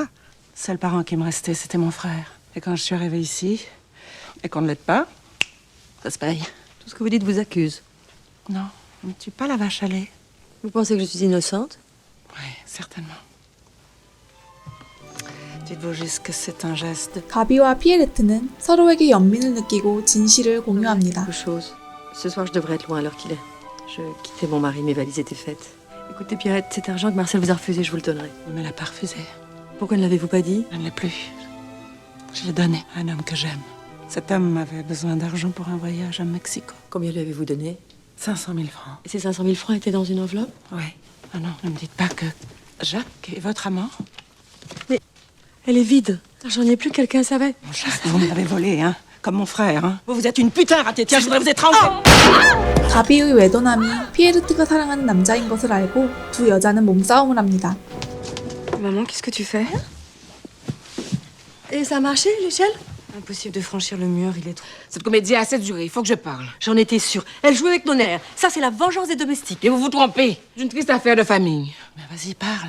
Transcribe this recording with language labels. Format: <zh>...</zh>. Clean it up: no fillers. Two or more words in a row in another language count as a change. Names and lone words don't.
<fr>Seul parent qui me restait, c'était mon frère. Et quand je suis arrivée ici, et qu'on ne l'aide pas, ça se paye. Tout ce que vous dites vous accuse. Non, on ne tue pas la vache à lait. Vous pensez que je suis innocente? Oui, certainement. Dites-vous juste que c'est un geste.</fr> <ko>가비와 피에르트는 서로에게 연민을 느끼고 진실을 공유합니다.</ko> <fr>Quelque chose. Ce soir, je devrais être loin à l'heure qu'il est. Je quittais mon mari, mes valises étaient faites. Écoutez, Pierrette, cet argent que Marcel vous a refusé, je vous le donnerai. Il me l'a pas refusé. Pourquoi ne l'avez-vous pas dit? Je ne l'ai plus. Je l'ai donné à un homme que j'aime. Cet homme avait besoin d'argent pour un voyage à Mexico. Combien lui avez-vous donné? 500 000 francs. Et ces 500 000 francs étaient dans une enveloppe? Oui. Ah non, ne me dites pas que Jacques est votre amant. Elle est vide. L'argent n'y est plus, quelqu'un savait. Mon Jacques, vous me l'avez volé, hein. Comme mon frère, hein. Vous êtes une putain ratée. Tiens, je voudrais vous étrangler.</fr> <ko>가비의 외도남이 피에르트가 사랑하는 남자인 것을 알고 두 여자는 몸싸움을 합니다.</ko> <fr>Maman, qu'est-ce que tu fais? Et ça a marché, l'échelle? Impossible de franchir le mur, il est trop... Cette comédie a assez duré, il faut que je parle. J'en étais sûre. Elle jouait avec nos nerfs. Ça, c'est la vengeance des domestiques. Et vous vous trompez. C'est une triste affaire de famille. Mais vas-y, parle.</fr>